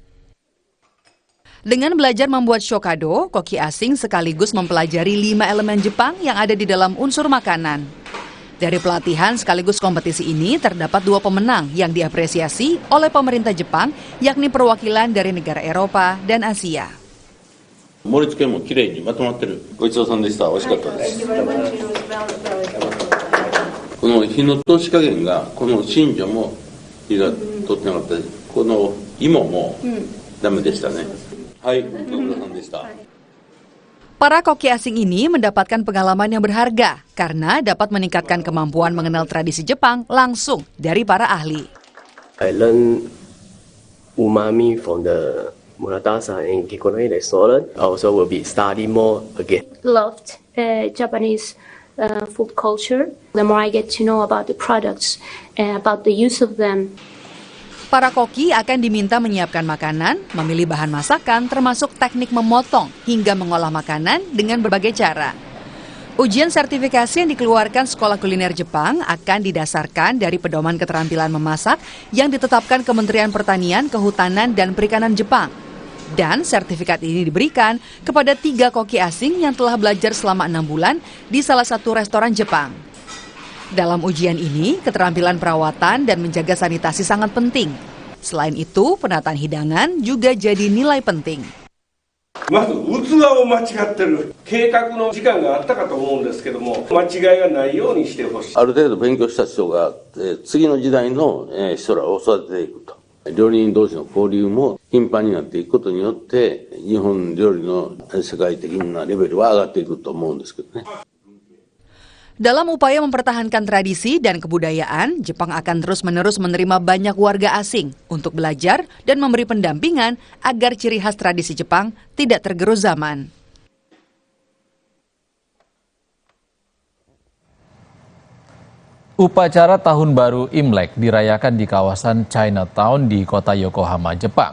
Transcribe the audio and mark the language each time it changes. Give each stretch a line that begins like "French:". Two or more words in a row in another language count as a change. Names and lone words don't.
Indonesian: Dengan belajar membuat Shokado, koki asing sekaligus mempelajari 5 elemen Jepang yang ada di dalam unsur makanan. Dari pelatihan sekaligus kompetisi ini terdapat 2 pemenang yang diapresiasi oleh pemerintah Jepang, yakni perwakilan dari negara Eropa dan Asia.
Japanese: 盛り付けもきれいにまとまってる。ごちそうさんでした。美味しかったです。この火の通し加減が、この新庄も火が通ってなかったです。この芋もダメでしたね。はい、ご苦労さんでした。
Indonesian: Para koki asing ini mendapatkan pengalaman yang berharga karena dapat meningkatkan kemampuan mengenal tradisi Jepang langsung dari para ahli.
English: I learn umami from the Muratasa and Kikonoi restaurant. Also will be study more again. Loved Japanese food culture. The more I get to know about the products and about the use of them.
Indonesian: Para koki akan diminta menyiapkan makanan, memilih bahan masakan termasuk teknik memotong hingga mengolah makanan dengan berbagai cara. Ujian sertifikasi yang dikeluarkan Sekolah Kuliner Jepang akan didasarkan dari pedoman keterampilan memasak yang ditetapkan Kementerian Pertanian, Kehutanan, dan Perikanan Jepang. Dan sertifikat ini diberikan kepada 3 koki asing yang telah belajar selama 6 bulan di salah satu restoran Jepang. Dalam ujian ini, keterampilan perawatan dan menjaga sanitasi sangat penting. Selain itu, penataan hidangan juga jadi nilai penting.
Japanese: まず器を間違ってる計画の時間があったかと思うんですけども、間違いがないようにしてほしい。ある程度勉強した人が、次の時代の人らを育てていくと。料理人同士の交流も頻繁になっていくことによって、日本料理の世界的なレベルは上がっていくと思うんですけどね。
Indonesian: Dalam upaya mempertahankan tradisi dan kebudayaan, Jepang akan terus-menerus menerima banyak warga asing untuk belajar dan memberi pendampingan agar ciri khas tradisi Jepang tidak tergerus zaman. Upacara Tahun Baru Imlek dirayakan di kawasan Chinatown di kota Yokohama, Jepang.